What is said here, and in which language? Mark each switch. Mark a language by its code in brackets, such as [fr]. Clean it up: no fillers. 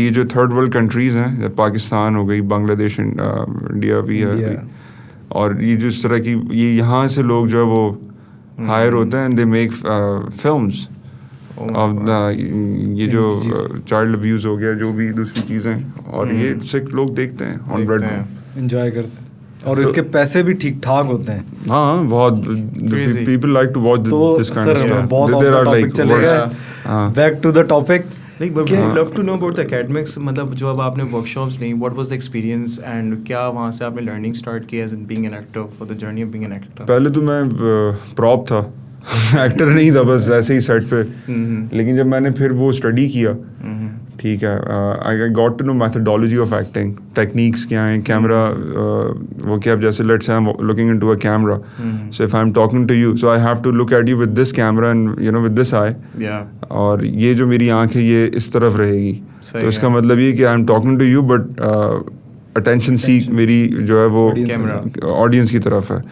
[ur] یہ جو third world countries ہیں, پاکستان ہو گئی, بنگلہ دیش, انڈیا بھی ہے, اور یہ جو اس طرح کی یہ یہاں سے لوگ جو ہے وہ ہائر ہوتے ہیں, [en] they make films of [ur] یہ جو چائلڈ ابیوز ہو گیا, جو بھی دوسری چیزیں, اور یہ سکھ لوگ دیکھتے ہیں آن بریڈ میں, انجوائے کرتے ہیں, اور اس کے پیسے بھی ٹھیک ٹھاک ہوتے ہیں. [en] ہاں بہت people like to watch this kind of stuff. [ur] بہت آف دا ٹاپک چلے گئے, back to the topic. [en] Like, I would love to know about the academics. [ur] مطلب جو اب آپ نے ورک شاپس لیں, [en] what was the experience and [ur] کیا وہاں سے آپ نے لرننگ اسٹارٹ کی [en] as in being an actor, for the journey of being an actor? [ur] پہلے تو میں پراپ تھا, ایکٹر نہیں تھا, بس ایسے ہی سیٹ پہ. لیکن جب میں نے پھر وہ اسٹڈی کیا, ٹھیک ہے, [en] I got to know methodology of acting, [ur] techniques کیا ہیں, کیمرا وہ کیا, جیسے [en] let's say I am looking into a camera, so if I am talking to you, so I have to look at you with this camera and you know with this eye, [ur] اور یہ جو میری آنکھ ہے یہ اس طرف رہے گی, تو اس کا مطلب یہ کہ [en] I am talking to you but attention seek [ur] میری جو ہے وہ آڈینس کی طرف ہے.